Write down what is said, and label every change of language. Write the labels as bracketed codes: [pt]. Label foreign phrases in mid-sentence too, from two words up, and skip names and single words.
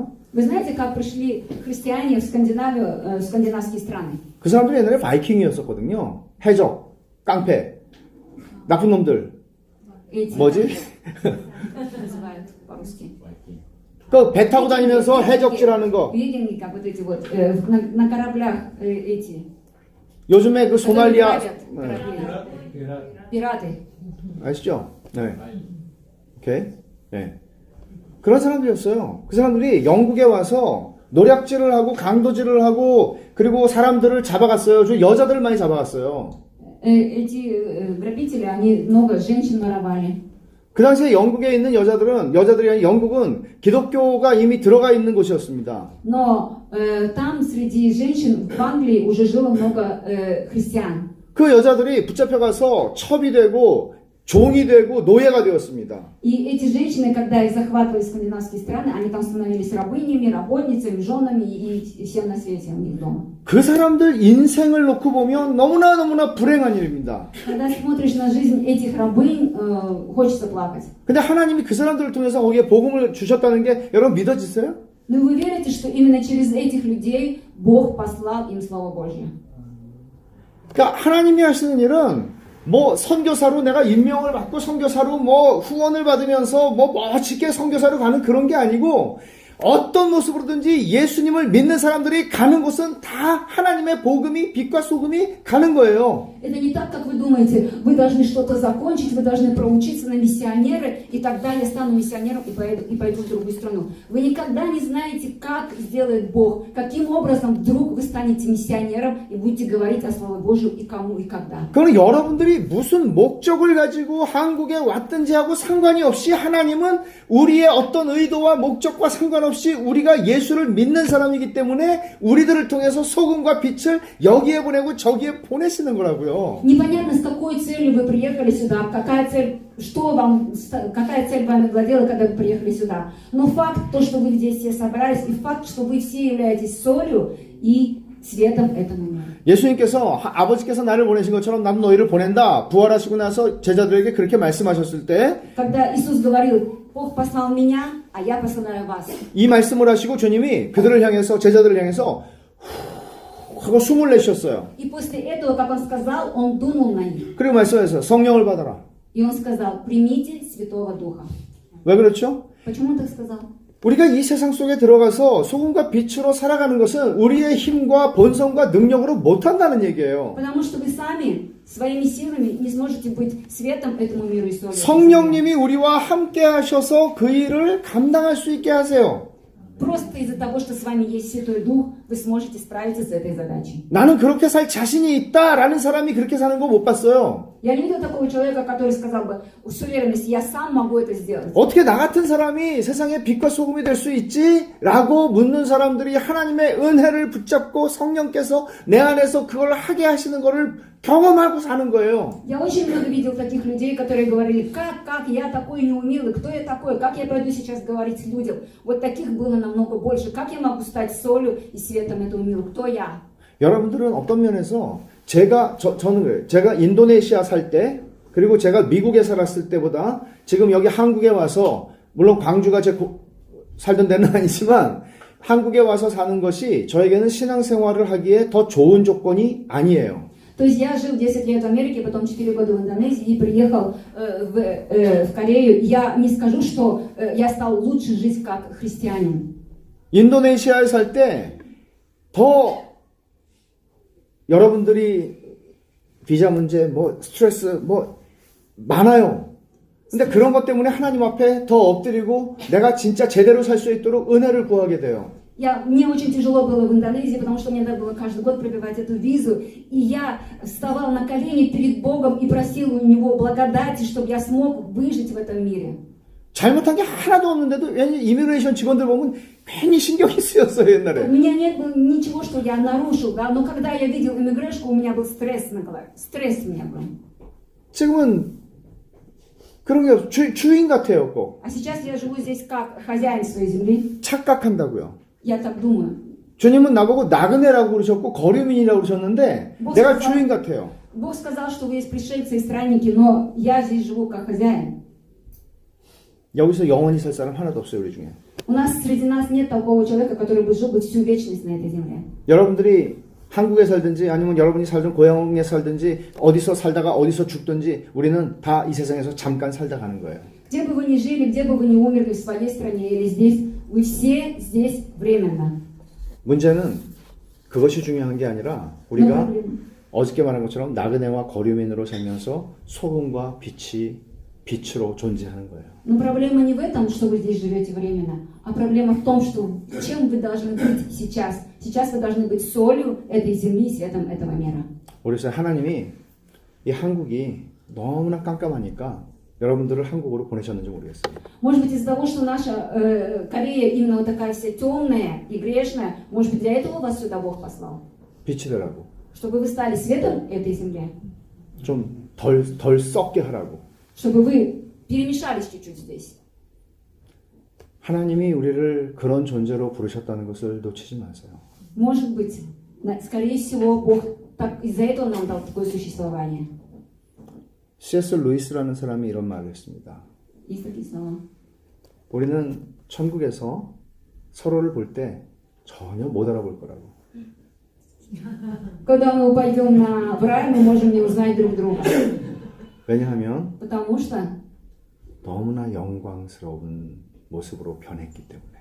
[ru] Вы знаете, как пришли христиане в Скандинавию, в скандинавские страны? [ko] 그 사람들이 옛날에 바이킹이었었거든요. 해적, 깡패, 나쁜 놈들. [ru] Эти [ko] 뭐지? [ru] называют по-русски. [ko] 그 배 타고 다니면서 해적질하는 거. [ru] Викинги, как вот эти вот, на кораблях эти. [ko] 요즘에 그 [ru] которые [ko] 소말리아 [ru] грабят корабли. Пираты. [ko] 아시죠? 네. 오케이. 네. 그런 사람들이었어요. 그 사람들이 영국에 와서 노략질을 하고 강도질을 하고 그리고 사람들을 잡아갔어요. 저 여자들을 많이 잡아갔어요. [ru] Эти грабители, они много женщин воровали. [ko] 그 당시에 영국에 있는 여자들이 아니라 영국은 기독교가 이미 들어가 있는 곳이었습니다. [ru] Но там среди женщин в Англии уже жило много христиан. [ko] 그 여자들이 붙잡혀가서 첩이 되고 종이 되고 노예가 되었습니다. [ru] И эти женщины, когда их захватывали скандинавские страны, они там становились рабынями, работницами, женами и всем на свете у них дома. [ko] 그 사람들 인생을 놓고 보면 너무나 불행한 일입니다. [ru] Когда смотришь на жизнь этих рабынь, хочется плакать. [ko] 근데 하나님이 그 사람들을 통해서 거기에 복음을 주셨다는 게 여러분 믿어지세요? [ru] Но вы верите, что именно через этих людей Бог послал им Слово Божье? [ko] 그러니까 하나님이 하시는 일은 뭐 선교사로 내가 임명을 받고 선교사로 뭐 후원을 받으면서 뭐 멋지게 선교사로 가는 그런 게 아니고 어떤 모습으로든지 예수님을 믿는 사람들이 가는 곳은 다 하나님의 복음이 빛과 소금이 가는 거예요. [ru] Это не так, как вы думаете. Вы должны что-то закончить, вы должны проучиться на миссионеры, и тогда я стану миссионером и пойду в другую страну. Вы никогда не знаете, как сделает Бог, каким образом вдруг вы станете миссионером и будете говорить о Слове Божьем и кому и когда. [ko] 그건 여러분들이 무슨 목적을 가지고 한국에 왔든지 하고 상관이 없이 하나님은 우리의 어떤 의도와 목적과 상관없이 우리가 예수를 믿는 사람이기 때문에 우리들을 통해서 소금과 빛을 여기에 보내고 저기에 보내시는 거라고요. [ru] Непонятно, с какой целью вы приехали сюда, какая цель вами владела, когда вы приехали сюда. Но факт, то, что вы здесь все собрались, и факт, что вы все являетесь солью и светом этому миру. [ko] 예수님께서 아버지께서 나를 보내신 것처럼 나도 너희를 보낸다. 부활하시고 나서 제자들에게 그렇게 말씀하셨을 때 [ru] Когда Иисус говорил, Бог послал меня, а я посылаю вас. [ko] 이 말씀을 하시고 주님이 그들을 향해서 제자들을 향해서 후 하고 숨을 내쉬었어요. [ru] И после этого, как он сказал, он дунул на них. [ko] 그리고 말씀하셨어요. 성령을 받아라. [ru] И он сказал, примите Святого Духа. [ko] 왜 그렇죠? [ru] Почему он так сказал? [ko] 우리가 이 세상 속에 들어가서 소금과 빛으로 살아가는 것은 우리의 힘과 본성과 능력으로 못한다는 얘기예요. [ru] Потому что вы сами своими силами не сможете быть светом этому миру и солью. [ko] 성령님이 우리와 함께 하셔서 그 일을 감당할 수 있게 하세요. [ru] Просто из-за того, что с вами есть Святой Дух, вы сможете справиться с этой задачей. [ko] 나는 그렇게 살 자신이 있다라는 사람이 그렇게 사는 거 못 봤어요. [ru] Я не видел такого человека, который сказал бы с уверенностью, я сам могу это сделать. [ko] 어떻게 나 같은 사람이 세상의 빛과 소금이 될 수 있지? 라고 묻는 사람들이 하나님의 은혜를 붙잡고 성령께서 내 안에서 그걸 하게 하시는 거를 경험하고 사는 거예요. [ru] Я очень много видел таких людей, которые говорили, как я такой неумелый, кто я такой, как я пойду сейчас говорить людям. Вот таких было намного больше. Как я могу стать солью и светом этого мира? Кто я? [ko] 여러분들은 어떤 면에서 저는 그래요. 제가 인도네시아 살 때, 그리고 제가 미국에 살았을 때보다 지금 여기 한국에 와서, 물론 광주가 살던 데는 아니지만, 한국에 와서 사는 것이 저에게는 신앙생활을 하기에 더 좋은 조건이 아니에요. [ru] То есть я жил 10 лет в Америке, потом 4 года в Индонезии и приехал в Корею. Я не скажу, что я стал лучше жить как христианин. [ko] 인도네시아에 살 때 더 여러분들이 비자 문제, 뭐 스트레스, 뭐 많아요. 근데 그런 것 때문에 하나님 앞에 더 엎드리고 내가 진짜 제대로 살 수 있도록 은혜를 구하게 돼요. [ru] Мне очень тяжело было в Индонезии, потому что мне надо было каждый год пробивать эту визу. И я вставал на колени перед Богом и просил у Него благодати, чтобы я смог выжить в этом мире. [ko] 잘못한 게 하나도 없는데도 왠지 이미그레이션 직원들 보면 괜히 신경이 쓰였어요, [ru] У [ko] 옛날에. [ru] меня нет ничего, что я нарушил, да, но когда я видел иммиграшку, у меня был стресс на голове. Стресс у меня был. [ko] 지금은 그런 게 없어. 주인 같아요, 꼭. [ru] А сейчас я живу здесь как хозяин своей земли. [ko] 착각한다고요. [ru] Я так думаю. [ko] 주님은 나보고 나그네라고 그러셨고 거류민이라고 그러셨는데 뭐 내가 [ru] сказал? [ko] 주인 같아요. [ru] Бог сказал, что вы есть пришельцы и странники, но я здесь живу как хозяин. [ko] 여기서 영원히 살 사람 하나도 없어요, 우리 중에. [ru] У нас среди нас нет такого человека, который бы жил бы всю вечность на этой земле. [ko] 여러분들이 한국에 살든지 아니면 여러분이 살던 고향에 살든지 어디서 살다가 어디서 죽든지 우리는 다 이 세상에서 잠깐 살다 가는 거예요. [ru] Где бы вы ни жили, где бы вы ни умерли, в своей стране или здесь, вы все здесь временно. [ko] 문제는 그것이 중요한 게 아니라 [ru] Но [ko] 우리가 [ru] проблема- [ko] 어저께 말한 것처럼 나그네와 거류민으로 살면서 소금과 빛으로 존재하는 거예요. [ru] Но проблема не в этом, что вы здесь живете временно, а проблема в том, что чем вы должны быть сейчас. Сейчас вы должны быть солью этой земли и светом этого мира. [ko] 그래서 하나님이 이 한국이 너무나 깜깜하니까 여러분들을 한국으로 보내셨는지 모르겠어요. [ru] Может быть, из-за того, что наша Корея именно вот такая вся темная и грешная, может быть, для этого вас сюда Бог послал? [ko] 빛이 되라고. [ru] Чтобы вы стали светом этой земле, [ko] 좀 덜 썩게 하라고. [ru] чтобы вы перемешались чуть-чуть здесь. [ko] 하나님이 우리를 그런 존재로 부르셨다는 것을 놓치지 마세요. [ru] Может быть, скорее всего, Бог так, из-за этого нам дал такое существование. [ko] C.S. 루이스라는 사람이 이런 말을 했습니다. [ru] Есть такие слова. [ko] 우리는 천국에서 서로를 볼 때 전혀 못 알아볼 거라고. [ru] Когда мы пойдем в рай, мы можем не узнать друг друга. [ko] 왜냐하면 [ru] Потому что [ko] 너무나 영광스러운 모습으로 변했기 때문에.